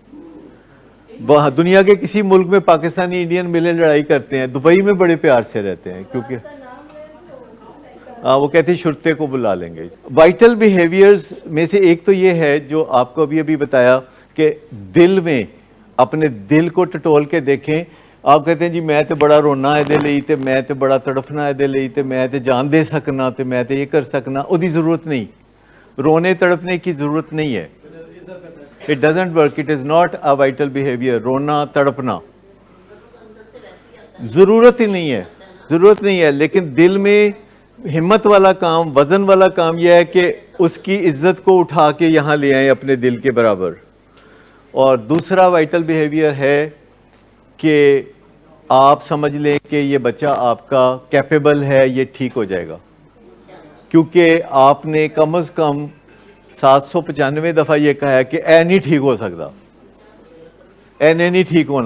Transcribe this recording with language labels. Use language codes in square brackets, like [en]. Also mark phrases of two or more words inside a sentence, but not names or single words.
[ur] وہاں دنیا کے کسی ملک میں پاکستانی انڈین ملے لڑائی کرتے ہیں، دبئی میں بڑے پیار سے رہتے ہیں، کیونکہ وہ کہتے ہیں شرطے کو بلا لیں گے. [en] vital behaviors [ur] میں سے ایک تو یہ ہے جو آپ کو ابھی بتایا کہ دل میں اپنے دل کو ٹٹول کے دیکھیں. [pa] آپ کہتے ہیں جی میں تے بڑا رونا ہے دے لئی تے میں تے بڑا تڑفنا ہے دے لئی تے میں تے جان دے سکنا تے میں تے یہ کر سکنا. [ur] وہ دی ضرورت نہیں، رونے تڑپنے کی ضرورت نہیں ہے. [en] It doesn't work. It is not a vital behavior. [ur] رونا تڑپنا ضرورت ہی نہیں ہے، ضرورت نہیں ہے. لیکن دل میں ہمت والا کام، وزن والا کام یہ ہے کہ اس کی عزت کو اٹھا کے یہاں لے آئیں اپنے دل کے برابر. اور دوسرا وائٹل بیہیویئر ہے کہ آپ سمجھ لیں کہ یہ بچہ آپ کا کیپیبل ہے، یہ ٹھیک ہو جائے گا، کیونکہ آپ نے کم از کم 795 دفعہ یہ کہا ہے کہ [pa] اے نہیں ٹھیک ہو سکتا، اے نے نہیں ٹھیک ہونا.